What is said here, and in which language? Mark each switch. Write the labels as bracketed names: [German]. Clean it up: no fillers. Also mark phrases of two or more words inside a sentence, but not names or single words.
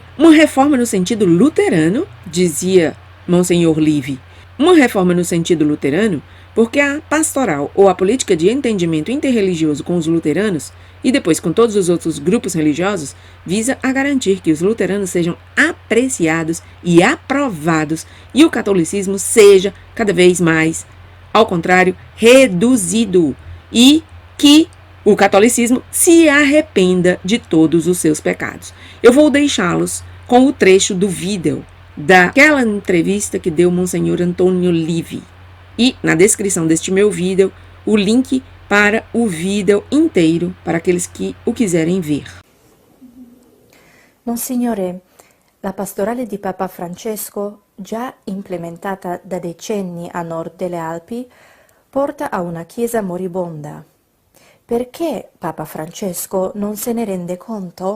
[Portuguese] Uma reforma no sentido luterano, dizia Monsenhor Livy, uma reforma no sentido luterano, porque a pastoral ou a política de entendimento interreligioso com os luteranos e depois com todos os outros grupos religiosos visa a garantir que os luteranos sejam apreciados e aprovados e o catolicismo seja cada vez mais, ao contrário, reduzido e que o catolicismo se arrependa de todos os seus pecados. Eu vou deixá-los com o trecho do vídeo daquela entrevista que deu Monsenhor Antônio Livy. E na descrição deste meu vídeo, o link para o vídeo inteiro, para aqueles que o quiserem ver. [Italian] Monsignore, la pastorale di Papa Francesco, già implementata da decenni a nord delle Alpi, porta a una chiesa moribonda. Perché Papa Francesco non se ne rende conto?